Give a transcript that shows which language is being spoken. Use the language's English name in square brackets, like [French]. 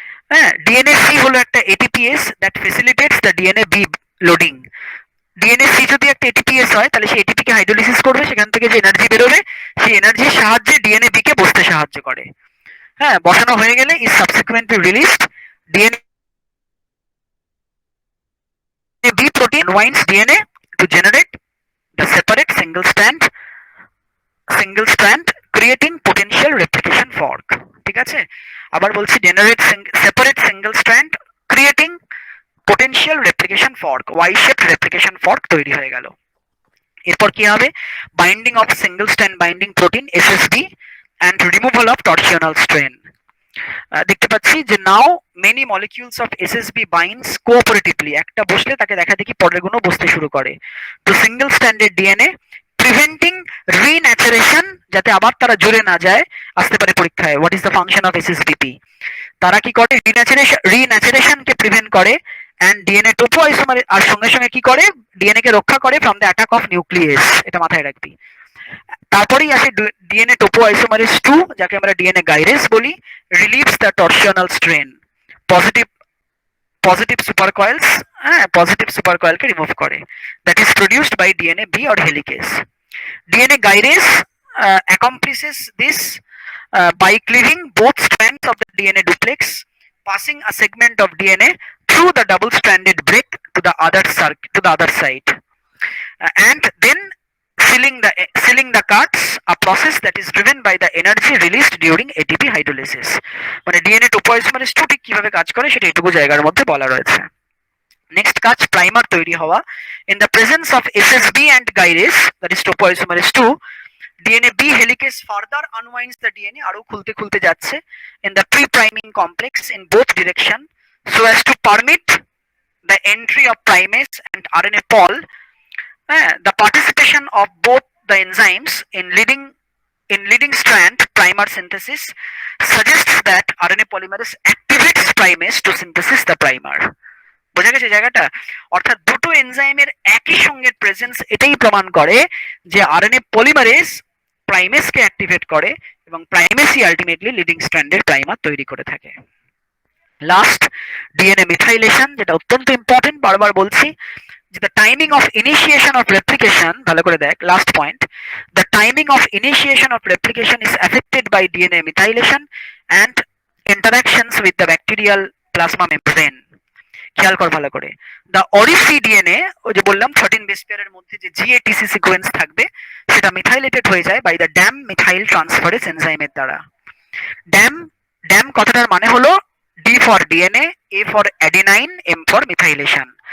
[English] হ্যাঁ, DNA C হলো একটা ATPase that facilitates the DNA B loading. [Bangla] DNA C যদি একটা এটিপিএস হয়, তাহলে সেই এটিপি কে হাইড্রোলিসিস করবে, সেখান থেকে যে এনার্জি বেরোবে সেই এনার্জির সাহায্যে ডিএনএ বি কে বসতে সাহায্য করে। [English] হ্যাঁ, [Bangla] বসানো হয়ে গেলে [English] Is subsequently released DNA B protein unwinds DNA to generate the separate single strand creating potential replication fork. [Bangla] ঠিক আছে, আবার বলছি, [English] generate separate single strand creating potential replication fork, Y shaped replication fork [Bangla] তৈরি হয়ে গেল। এরপর কি হবে? [English] Binding of single strand binding protein SSB and removal of torsional strain. দেখতে পাচ্ছি যে now many molecules of SSB binds cooperatively, [Bangla] একটা বসলে তাকে দেখা দেখি পরের গুলো বসতে শুরু করে, [English] to single stranded DNA preventing renaturation, [Bangla] যাতে আবার তারা জুড়ে না যায়। আসতে পারে পরীক্ষায়, [English] What is the function of SSBP? [Bangla] তারা কি করে? রিন্যাচারেশনকে প্রিভেন্ট করে অ্যান্ড ডিএনএ টোপো আইসোমার, আর সঙ্গে সঙ্গে কি করে? ডিএনএ কে রক্ষা করে [English] from the attack of nucleus, [Bangla] এটা মাথায় রাখবি। তারপরেই আসে ডিএনএ টোপো আইসোমারেস 2, যাকে আমরা ডিএনএ গাইরেস বলি, [English] relieves the torsional strain, [Bangla] positive positive সুপারকয়েলস, হ্যাঁ পজিটিভ সুপারকয়েলকে রিমুভ করে, that is produced by DNA be or helicase. [English] DNA gyrase accomplishes this by cleaving both strands of the DNA duplex, passing a segment of DNA through the double-stranded break to the other side, and then sealing the cuts, a process that is driven by the energy released during ATP hydrolysis. [Bangla] মানে DNA টোপোআইসোমারেস 2 ঠিক কিভাবে কাজ করে সেটা এইটুকু জায়গার মধ্যে বলা রয়েছে। নেক্সট কাজ প্রাইমার তৈরি হওয়া। [English] in the presence of SSB and gyrase, that is topoisomerase 2, DNA B helicase further unwinds the DNA, [Bangla] আরো খুলতে যাচ্ছে, [English] In the pre priming complex in both direction, so as to permit the entry of primase and RNA pol. The participation of both the enzymes in leading strand primer synthesis suggests that RNA polymerase activates primase to synthesis the primer. [Bangla] বোঝা গেছে জায়গাটা? অর্থাৎ দুটো এনজাইমের একই সঙ্গে presence এটাই প্রমাণ করে যে আরএনএ পলিমারেজ প্রাইমেসকে অ্যাক্টিভেট করে এবং প্রাইমেসই আলটিমেটলি লিডিং স্ট্র্যান্ডের প্রাইমার তৈরি করে থাকে। লাস্ট ডিএনএ মিথাইলেশন, যেটা অত্যন্ত ইম্পর্টেন্ট, বারবার বলছি যে [English] the timing of initiation of replication, [Bangla] ভালো করে দেখ last point, [English] the timing of initiation of replication is affected by DNA methylation and interactions with the bacterial plasma membrane. [Bangla] খেয়াল কর ভালো করে, [English] the ORIC DNA, [Bangla] ওই যে বললাম 13 বেস পেয়ারের মধ্যে যে GATC সিকোয়েন্স থাকবে সেটা মিথাইলেটেড হয়ে যায় [English] by the dam methyl transferase [Bangla] এনজাইমের দ্বারা। ড্যাম কথাটার মানে হলো D for DNA, A for adenine, M for methylation.